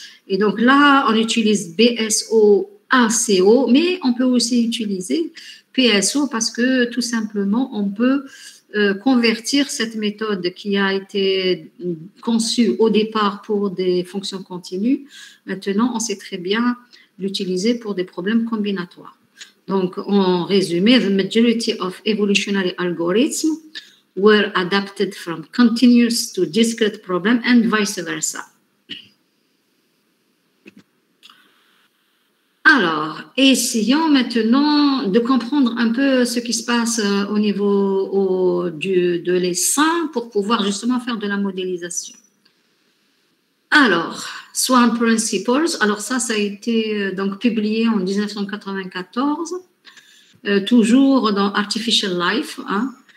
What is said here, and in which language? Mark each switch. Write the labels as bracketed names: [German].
[French] Et donc là, on utilise BSO, ACO, mais on peut aussi utiliser PSO parce que tout simplement, on peut convertir cette méthode qui a été conçue au départ pour des fonctions continues. Maintenant, on sait très bien l'utiliser pour des problèmes combinatoires. Donc, en résumé, [English] the majority of evolutionary algorithms were adapted from continuous to discrete problem and vice versa. [French] Alors, essayons maintenant de comprendre un peu ce qui se passe au niveau de l'essaim pour pouvoir justement faire de la modélisation. Alors, Swan Principles, alors ça a été donc publié en 1994, toujours dans Artificial Life. Hein.